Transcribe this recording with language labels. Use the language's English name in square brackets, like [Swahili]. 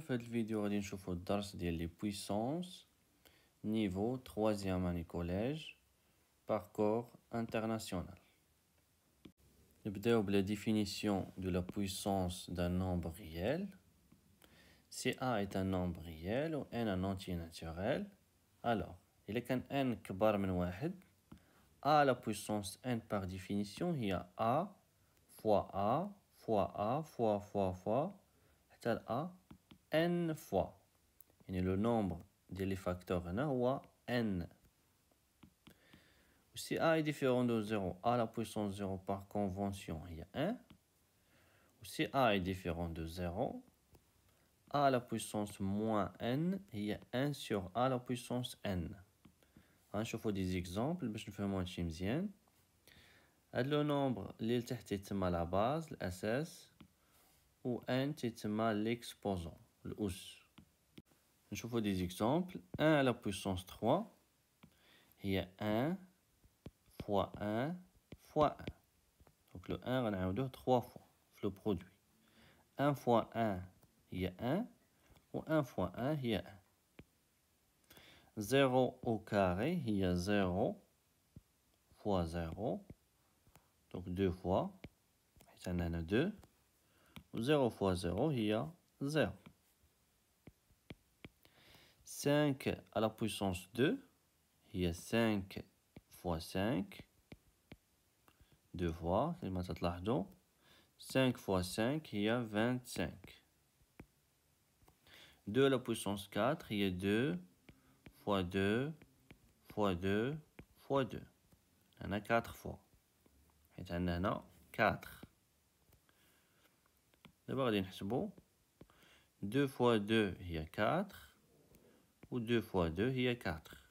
[Arabic] في هذا الفيديو غادي نشوفوا الدرس ديال لي بويسونس نيفو [French] 3e année collège parcours international. [Arabic] نبداو بلا [French] définition de la puissance d'un nombre réel. Si A est un nombre réel ou n un entier naturel, alors [Arabic] إلا كان n كبر من واحد [French] A la puissance n par définition هي A fois A fois A fois حتى ل A n fois. [Arabic] يعني [French] le nombre des facteurs [Arabic] هنا هو n. [French] Si A est différent de 0, A la puissance 0 par convention هي 1. Si A est différent de 0, A la puissance moins n هي 1 sur A la puissance n. [Arabic] غنشوفو [French] des exemples [Arabic] باش نفهمو هادشي مزيان. هاد لو نومبر اللي لتحت تيتسمى لا باز الاساس و n تيتسمى l'exposant الأس. [French] نشوفو des exemples. 1 à la puissance 3 هي 1 fois 1 fois 1. Donc le 1 غنعاودوه 3 fois في le produit. 1 fois 1 هي 1 و 1 fois 1 هي 1. 0 au carré هي 0 fois 0. [Arabic] Donc 2 fois حيت عندنا هنا 2 و 0 fois 0 هي 0. [French] 5 à la puissance 2 هي 5 fois 5 2 fois [Arabic] كما تلاحظوا [French] 5 fois 5 هي 25. 2 à la puissance 4 هي 2 fois 2 fois 2 fois 2. [Arabic] هنا 4 fois حيت عندنا هنا 4. دابا غادي نحسبوا 2 fois 2 هي 4 و 2 fois 2 هي 4.